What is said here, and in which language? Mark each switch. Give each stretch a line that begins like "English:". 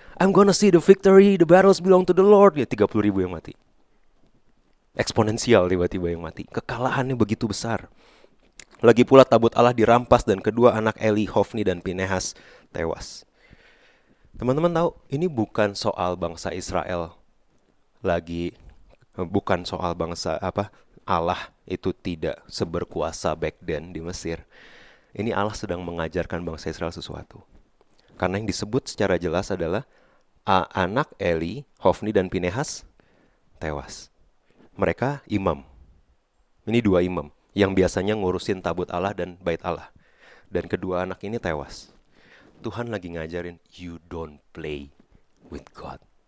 English: I'm gonna see the victory, the battles belong to the Lord.
Indonesian: Ya 30.000 yang mati. Eksponensial tiba-tiba yang mati. Kekalahannya begitu besar. Lagi pula tabut Allah dirampas dan kedua anak Eli, Hofni dan Pinehas tewas. Teman-teman tahu, ini bukan soal bangsa Israel lagi, bukan soal bangsa Allah itu tidak seberkuasa
English: back then
Indonesian: di Mesir. Ini Allah sedang mengajarkan bangsa Israel sesuatu. Karena yang disebut secara jelas adalah anak Eli, Hofni dan Pinehas tewas. Mereka imam. Ini 2 imam yang biasanya ngurusin tabut Allah dan bait Allah. Dan kedua anak ini tewas. Tuhan lagi ngajarin,
English: you don't play with God.